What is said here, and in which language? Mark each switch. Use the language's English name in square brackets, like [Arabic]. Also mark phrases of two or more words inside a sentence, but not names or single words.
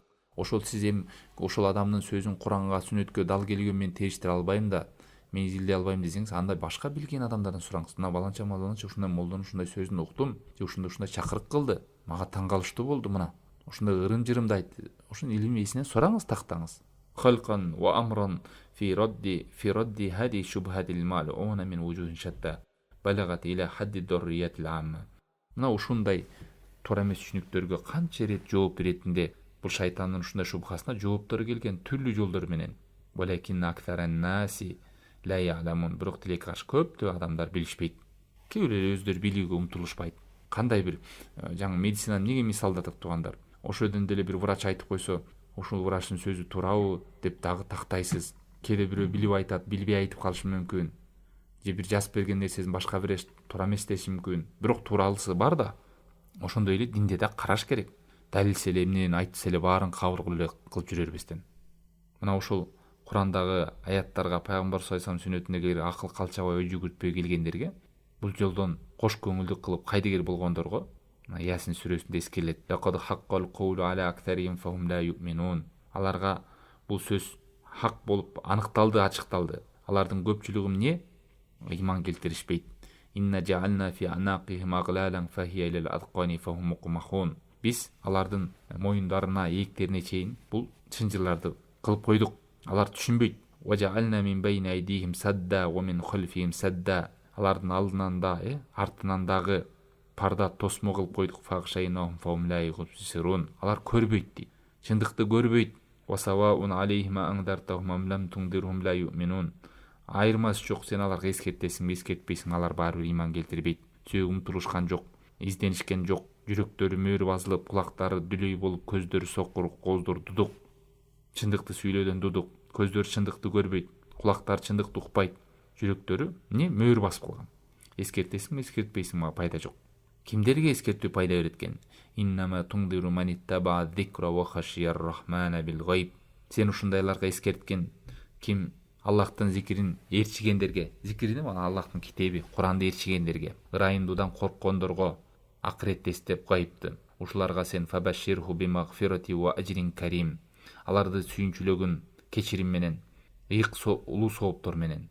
[Kyrgyz] Ошол сиз ошол адамдын сөзүн Куранга, сүннөткө дал келген мен териштире албайм да, мен изилдей албайм десеңиз, анда башка билген адамдардан сураңыз. Мына баланча ушундай молдонун ушундай сөзүн уктум, же ушундай чакырык кылды, мага таң калыштуу болду, мына ушундай ырым-жырымды айтты. Ошонун илим ээсинен сураңыз, тактаңыз. [Arabic] خلقا وأمرا في رد هذه الشبهة الملعونة من وجوه شتى بلغت إلى حد الضرورية العامة. [Kyrgyz] Мына ушундай туура эмес түшүнүктөргө канча ирет жооп беретинде, бул шайтандын ушундай шубхасына жооптору келген түрлүү жолдор менен. [Arabic] ولكن أكثر الناس لا يعلمون. [Kyrgyz] Бирок тилекке каршы көптөгөн адамдар билишпейт. Кээ бирлери өздөрү билүүгө умтулушпайт. Кандай бир жаңы медицинаны эмнеге мисалдадык туугандар? Ошодон деле бир врач айтып койсо, ошол врачтын сөзү туурабы деп дагы тактайсыз. Кээде бирөө билип айтат, билбей айтып калышы мүмкүн. Же бир жазып берген нерсесин башка бирөө туура эмес деши мүмкүн. Бирок тууралысы бар да. Ошондой эле динде да караш керек. Далилсе эле, эмнени айтса эле баарын кабыл кылып жүрө бербестен. Мына ушул Курандагы аяттарга, пайгамбар [Arabic] صلى الله عليه وسلم [Kyrgyz] сүннөтүнө акыл калчабай, ой жүгүртпөй келгендерге, бул жолдон кош көңүлдүк кылып кайдыгер болгондорго Ясин сүрөсүндө эскерилет. [Arabic] لقد حق القول على أكثرهم فهم لا يؤمنون. [Kyrgyz] Аларга бул сөз хак болуп аныкталды, ачыкталды. Алардын көпчүлүгү эмне? Иман келтиришпейт. [Arabic] إنا جعلنا في أعناقهم أغلالا فهي إلى الأذقان فهم مقمحون. [Kyrgyz] Биз алардын моюндарына, ийектерине чейин бул чынжырларды кылып койдук. Алар түшүнбөйт. [Arabic] وجعلنا من بين أيديهم سدا ومن خلفهم سدا. [Kyrgyz] Алардын алдынан да, артынан дагы парда тосмо кылып койдук. [Arabic] فأغشيناهم فهم لا يبصرون. [Kyrgyz] Алар көрбөйт дейт. Чындыкты көрбөйт. [Arabic] وسواء عليهم أأنذرتهم أم لم تنذرهم لا يؤمنون. [Kyrgyz] Айырмасы жок, сен аларга эскертесиң, эскертпейсиң, алар баары бир иман келтирбейт. Сөөгө умтулушкан жок, изденишкен жок. Жүрөктөрү мөөр басылып, кулактары дүлөй болуп, көздөрү сокур, кооздору дудук. Чындыкты сүйлөөдөн дудук, көздөрү чындыкты көрбөйт. кулактары чындыкты укпайт, жүрөктөрү эмне мөөр басып калган. Эскертесиңби, эскертпейсиңби, пайда жок. Кимдерге эскертүү пайда берет экен? [Arabic] إنما تنذر من اتبع الذكر وخشي الرحمن بالغيب. [Kyrgyz] Сен ушундайларга эскерткен ким Аллахтын зикирин ээрчигендерге, зикирин Аллахтын китеби, Куранды ээрчигендерге, ырайымдуудан корккондорго, акыретти эстеп гайыпты. Ушуларга сен [Arabic] فبشره بمغفرة وأجر كريم. [Kyrgyz] Аларды сүйүнчүлөгүн кечирим менен, ыйык улуу сооптор менен.